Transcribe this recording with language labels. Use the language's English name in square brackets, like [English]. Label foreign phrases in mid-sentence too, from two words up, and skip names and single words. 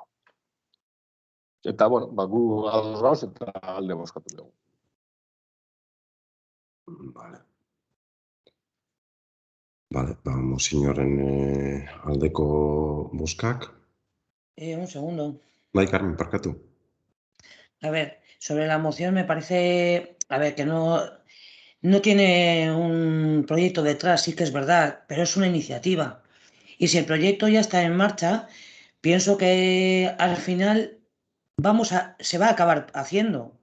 [Basque] Eta, bueno, gu ados gauz eta alde boskatu dugu. Vale, mozinoren aldeko boskak. [Spanish] Un segundo. [Basque] Bai, Carmen, parkatu. [Spanish] A ver, sobre la moción me parece, a ver, que no tiene un proyecto detrás, sí que es verdad, pero es una iniciativa. Y si el proyecto ya está en marcha, pienso que al final se va a acabar haciendo.